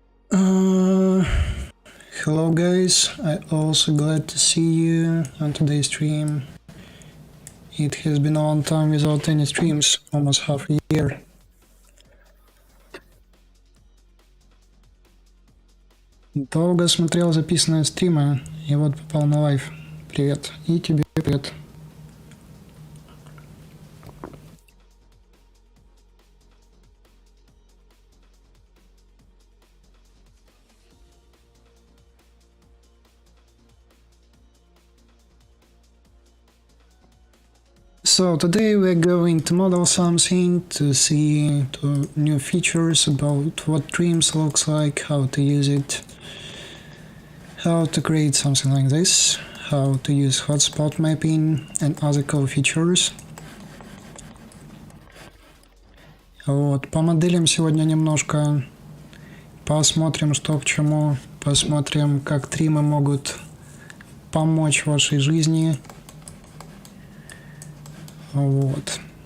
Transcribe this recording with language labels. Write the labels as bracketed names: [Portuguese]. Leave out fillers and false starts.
[English] Hello guys, I also glad to see you on today's stream. It has been a long time without any streams, almost half a year. [Russian] Долго смотрел записанные стримы, и вот попал на лайв. Привет, и тебе привет. [English] So today we're going to model something, to see new features about what Dreams looks like, how to use it, how to create something like this, how to use Hotspot mapping and other cool features. [Russian] Вот, помоделим сегодня немножко, посмотрим, что к чему, посмотрим, как стримы могут помочь в вашей жизни. Вот.